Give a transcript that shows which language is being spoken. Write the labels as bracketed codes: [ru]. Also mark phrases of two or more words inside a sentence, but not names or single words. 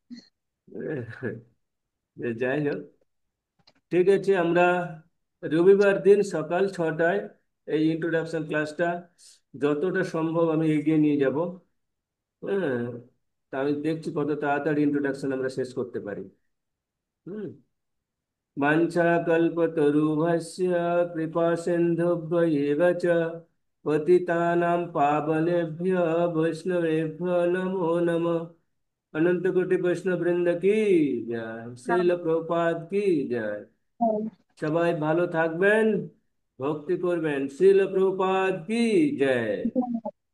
[bn] যাই হোক, ঠিক আছে। আমরা রবিবার দিন সকাল 6টায় এই ইন্ট্রোডাকশন ক্লাসটা যতটা সম্ভব আমি এগিয়ে নিয়ে যাব। হ্যাঁ, তা আমি দেখছি কত তাড়াতাড়ি ইন্ট্রোডাকশন আমরা শেষ করতে পারি। হুম। [sa] वाञ्छाकल्पतरुभ्यश्च कृपा सिन्धुभ्य एव च पतितानां पावनेभ्य वैष्णवेभ्यो नमो नमः। [hi] अनंत कोटि वैष्णव वृंद की जय, श्रील प्रभुपाद की जय। [bn] সবাই ভালো থাকবেন, ভক্তি করবেন। শ্রীল প্রভুপাদ কি জয়।